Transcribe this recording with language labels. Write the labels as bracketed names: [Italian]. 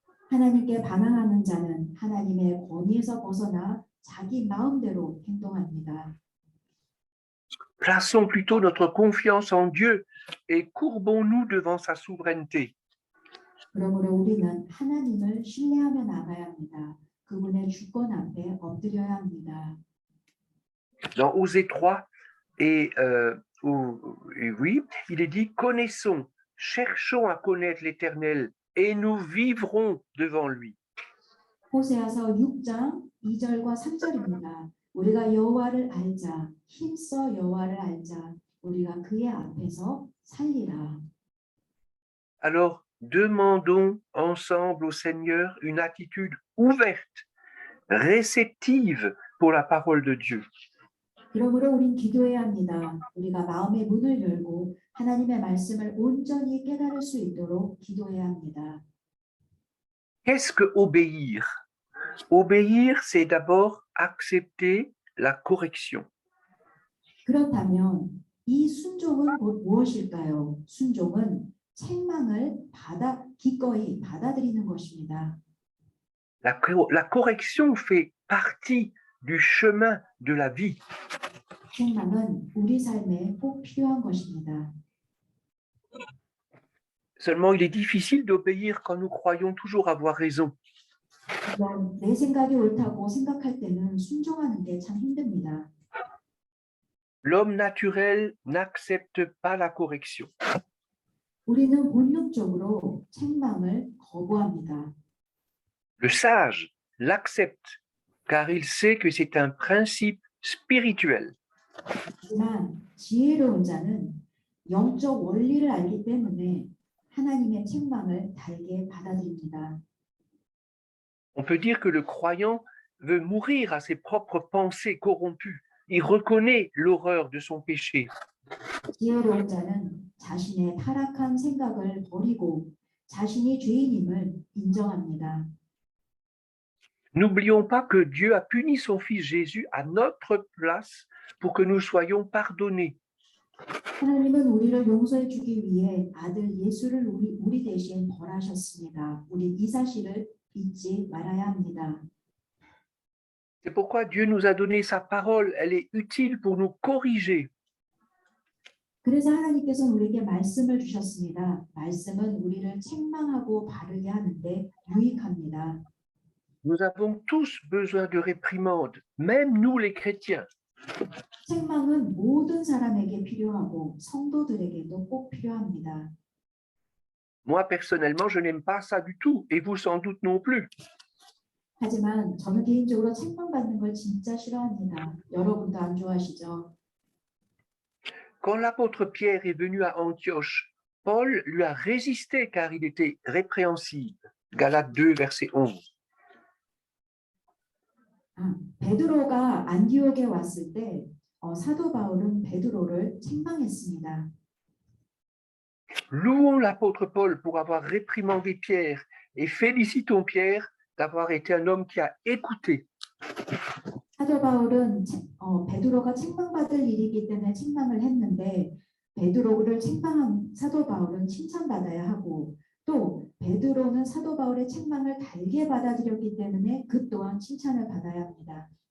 [Korean] 하나님께 반항하는 자는 하나님의 권위에서 벗어나 자기 마음대로 행동합니다. [French] Plaçons plutôt notre confiance en Dieu et courbons-nous devant sa souveraineté. [Korean] 그러므로 우리는 하나님을 신뢰하며 나가야 합니다. 그분의 주권 앞에 엎드려야 합니다. [French] Dans Osée 3, et oui, il est dit, connaissons, cherchons à connaître l'Éternel et nous vivrons devant lui. [Korean] 호세아서 6장 2절과 3절입니다. 우리가 여호와를 알자, 힘써 여호와를 알자, 우리가 그의 앞에서 살리라. [French] Alors, demandons ensemble au Seigneur une attitude ouverte, réceptive pour la parole de Dieu. [Korean] 그러므로 우린 기도해야 합니다. 우리가 마음의 문을 열고 하나님의 말씀을 온전히 깨달을 수 있도록 기도해야 합니다. [French] Qu'est-ce que obéir? Obéir, c'est d'abord accepter la correction. [Korean] 그렇다면 이 순종은 곧 무엇일까요? 순종은 책망을 기꺼이 받아들이는 것입니다. [French] La correction fait partie du chemin de la vie. [Korean] 책망은 우리 삶에 꼭 필요한 것입니다. [French] Seulement, il est difficile d'obéir quand nous croyons toujours avoir raison. [Korean] 내 생각이 옳다고 생각할 때는 순종하는 게 참 힘듭니다. [French] L'homme naturel n'accepte pas la correction. [Korean] 우리는 본능적으로 책망을 거부합니다. [French] Le sage l'accepte, car il sait que c'est un principe spirituel. [Korean] 하지만 지혜로운 자는 영적 원리를 알기 때문에 하나님의 책망을 달게 받아들입니다. [French] On peut dire que le croyant veut mourir à ses propres pensées corrompues. Il reconnaît l'horreur de son péché. [Korean] 지혜로운 자는 자신의 타락한 생각을 버리고 자신이 죄인임을 인정합니다. [French] N'oublions pas que Dieu a puni son Fils Jésus à notre place pour que nous soyons pardonnés. [Korean] 하나님은 우리를 용서해 주기 위해 아들 예수를 우리 대신 벌하셨습니다. 우리 이 사실을 잊지 말아야 합니다. [French] C'est pourquoi Dieu nous a donné sa parole. Elle est utile pour nous corriger. [Korean] 그래서 하나님께서는 우리에게 말씀을 주셨습니다. 말씀은 우리를 책망하고 바르게 하는데 유익합니다. [French] Nous avons tous besoin de réprimande, même nous les chrétiens. [Korean] 책망은 모든 사람에게 필요하고 성도들에게도 꼭 필요합니다. [French] Moi, personnellement, je n'aime pas ça du tout, et vous sans doute non plus. [Korean] 하지만 저는 개인적으로 책망받는 걸 진짜 싫어합니다. 여러분도 안 좋아하시죠? [French] Quand l'apôtre Pierre est venu à Antioche, Paul lui a résisté car il était répréhensible. Galates 2, verset 11. [Korean] 베드로가 안디옥에 왔을 때 사도 바울은 베드로를 책망했습니다. [French] Louons l'apôtre Paul pour avoir réprimandé Pierre et félicitons Pierre d'avoir été un homme qui a écouté. [Korean] 사도 바울은 베드로가 책망받을 일이기 때문에 책망을 했는데 베드로를 책망한 사도 바울은 칭찬받아야 하고 또 베드로는 사도 바울의 책망을 달게 받아들였기 때문에 그 또한 칭찬을 받아야 합니다.